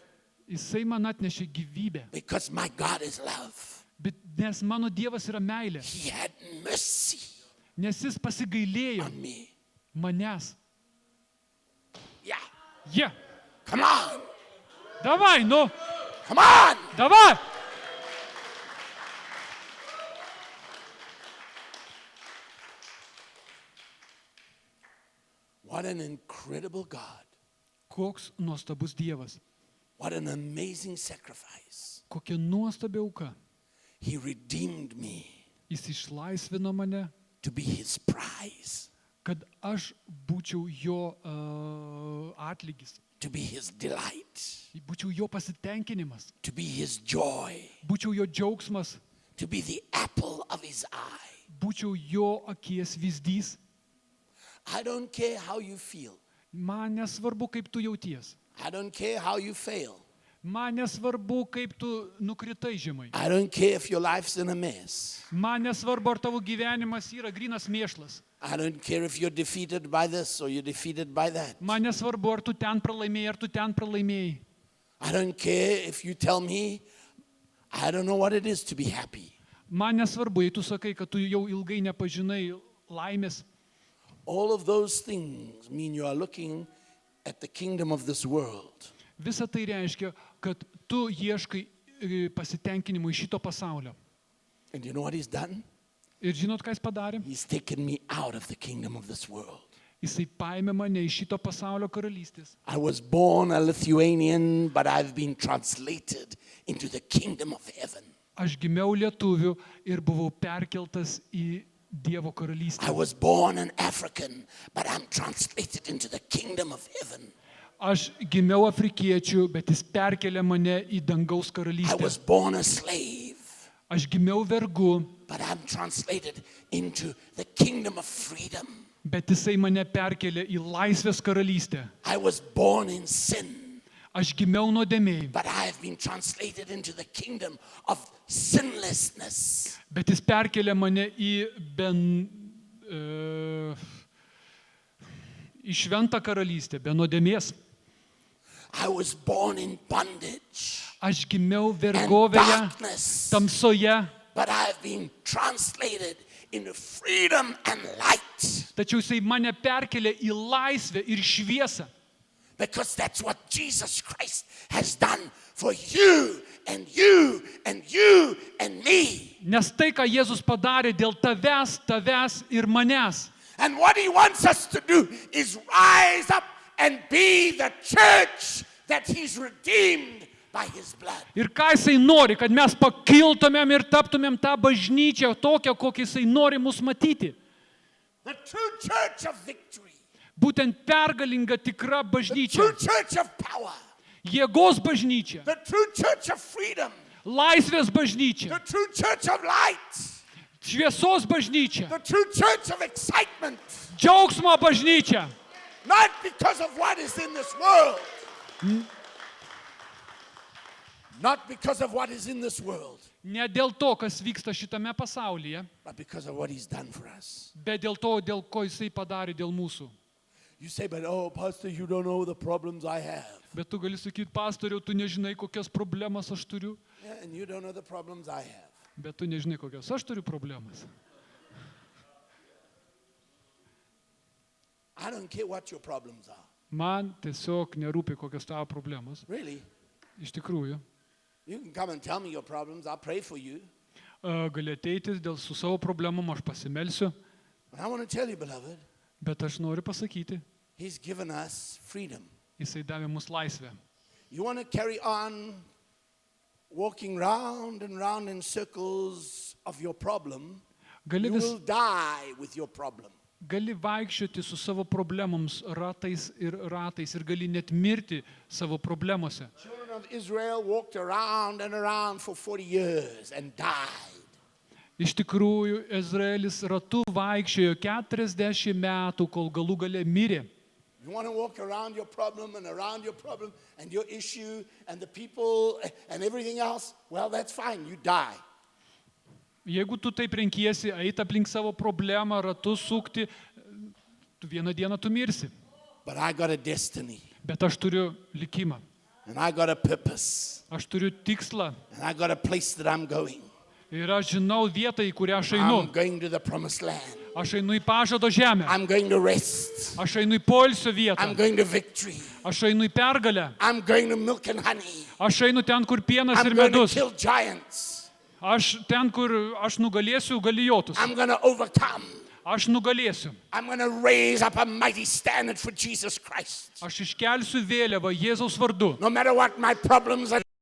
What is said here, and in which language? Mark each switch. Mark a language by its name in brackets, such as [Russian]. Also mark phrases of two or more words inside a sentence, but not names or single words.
[Lithuanian] jisai man atnešė gyvybę. [English] because my God is love, [Lithuanian] Bet nes mano Dievas yra meilė. [English] he had mercy [Lithuanian] Nes jis pasigailėjo [English] on me. [Lithuanian] manęs. [English] Yeah. [Lithuanian] Jie. [English] Come on. [Lithuanian] Davai, nu. [English] Come on. [Lithuanian] Davai. [English] What an incredible God. [Lithuanian] Koks nuostabus Dievas. [English] What an amazing sacrifice. [Lithuanian] Kokia nuostabi auka. [English] He redeemed me [Lithuanian] Jis išlaisvino mane, [English] to be his prize, [Lithuanian] kad aš būčiau jo atlygis. [English] to be his delight, [Lithuanian] Būčiau jo pasitenkinimas. [English] to be his joy, [Lithuanian] Būčiau jo džiaugsmas. [English] to be the apple of his eye. [Lithuanian] Būčiau jo akies vyzdys. [English] I don't care how you feel. [Lithuanian] Man nesvarbu, kaip tu jauties. [English] I don't care how you fail. [Lithuanian] Man nesvarbu, kaip tu nukritai žemai. [English] I don't care if your life's in a mess. [Lithuanian] Man nesvarbu, ar tavo gyvenimas yra grynas mėšlas. [English] I don't care if you're defeated by this or you're defeated by that. [Lithuanian] Man nesvarbu, ar tu ten pralaimėjai, ar tu ten pralaimėjai. [English] I don't care if you tell me, I don't know what it is to be happy. [Lithuanian] Man nesvarbu, jei tu sakai, kad tu jau ilgai nepažinai laimės. [English] All of those things mean you are looking at the kingdom of this world. [Lithuanian] Visa tai reiškia, kad tu ieškai pasitenkinimo iš šito pasaulio. [English] And you know what he's done? [Lithuanian] Ir žinot, ką jis padarė? [English] He's taken me out of the kingdom of this world. [Lithuanian] Jisai paėmė mane iš šito pasaulio karalystės. [English] I was born a Lithuanian, but I've been translated into the kingdom of heaven. [Lithuanian] Aš gimiau lietuviu ir buvau perkeltas į Dievo [English] I [Lithuanian] karalystę. [English] was born an African, but I'm translated into the kingdom of heaven. [Lithuanian] Aš gimiau afrikiečių, bet jis perkelė mane į dangaus [English] I [Lithuanian] karalystę. [English] was born a slave, [Lithuanian] Aš gimiau vergu, [English] but I'm translated into the kingdom of freedom. [Lithuanian] bet jisai mane perkelė į laisvės karalystę. [English] I was born in sin, [Lithuanian] Aš gimiau nuodėmėj, [English] but I have been translated into the kingdom of sinlessness. [Lithuanian] bet jis perkelė mane į į šventą karalystę, be nuodėmės. [English] I was born in bondage [Lithuanian] Aš gimiau [English] and [Lithuanian] vergovėje, [English] darkness, [Lithuanian] tamsoje, [English] but I have been translated into freedom and light, [Lithuanian] tačiau jisai mane perkelė į laisvę ir šviesą. [English] because that's what Jesus Christ has done for you and you and you and me. [Lithuanian] Nes tai, ką Jėzus padarė dėl tavęs ir manęs. [English] And what he wants us to do is rise up and be the church that he's redeemed by his blood. [Lithuanian] Ir ką jisai nori, kad mes pakiltumėm ir taptumėm tą bažnyčią tokią, kokią jisai nori mus matyti. [English] The true church of victory. [Lithuanian] Būtent pergalinga tikra [English] The [Lithuanian] bažnyčia. [English] true church of power. [Lithuanian] Jėgos bažnyčia. [English] The true church of freedom. [Lithuanian] Laisvės bažnyčia. [English] The true church of light. [Lithuanian] Šviesos bažnyčia. [English] The true church of excitement. [Lithuanian] Džiaugsmo bažnyčia. [English] Not because of what is in this world. Not because of what is in this world, [Lithuanian] Ne dėl to, kas vyksta šitame pasaulyje, [English] but because of what he's done for us. [Lithuanian] bet dėl to, dėl ko jisai padarė dėl mūsų. [English] You say, but oh, Pastor, you don't know the problems I have. [Lithuanian] Bet tu gali sakyti, pastoriau, tu nežinai, kokias problemas aš turiu. [English] Yeah, and you don't know the problems I have. [Lithuanian] Bet tu nežinai, kokias aš turiu problemas. [English] I don't care what your problems are. [Lithuanian] Man tiesiog nerūpi, kokios tavo problemos. [English] Really. [Lithuanian] Iš tikrųjų. [English] You can come and tell me your problems. I'll pray for you. [Lithuanian] Gali ateiti su savo problemom, aš pasimelsiu, [English] But I want to tell you, beloved, [Lithuanian] bet aš noriu pasakyti, [English] He's given us freedom. [Lithuanian] jisai davė mus laisvę. [English] You want to carry on walking round and round in circles of your problem, [Lithuanian] Gali, [English] you [Lithuanian] vis, [English] will die with your problem. [Lithuanian] gali vaikščioti su savo problemoms ratais ir gali net mirti savo problemose. [English] Children of Israel walked around and around for 40 years and died. [Lithuanian] Iš tikrųjų, Izraelis ratu vaikščiojo 40 metų, kol galų gale mirė. [English] You want to walk around your problem and your issue and the people and everything else? Well, that's fine. You die. [Lithuanian] Jeigu tu taip renkiesi, eiti aplink savo problemą, ratu sukti, tu vieną dieną tu mirsi. [English] But I got a destiny [Lithuanian] Bet aš turiu likimą, [English] and I got a purpose [Lithuanian] aš turiu tikslą [English] and I got a place that I'm going. [Lithuanian] ir aš žinau vietą, į kurią aš einu. [English] I'm going to the promised land. [Lithuanian] Aš einu į pažado žemę, [English] I'm going to rest. [Lithuanian] aš einu į poilsio vietą, [English] I'm going to victory. [Lithuanian] aš einu į pergalę, [English] I'm going to milk and honey. [Lithuanian] aš einu ten, kur pienas [English] I'm [Lithuanian] ir [English] going to [Lithuanian] medus, [English] kill giants. [Lithuanian] aš ten, kur aš nugalėsiu galijotus, [English] I'm going to overcome. [Lithuanian] aš nugalėsiu, [English] I'm going to raise up a mighty standard for Jesus Christ. [Lithuanian] aš iškelsiu vėliavą Jėzaus vardu. [English] No matter what my problems are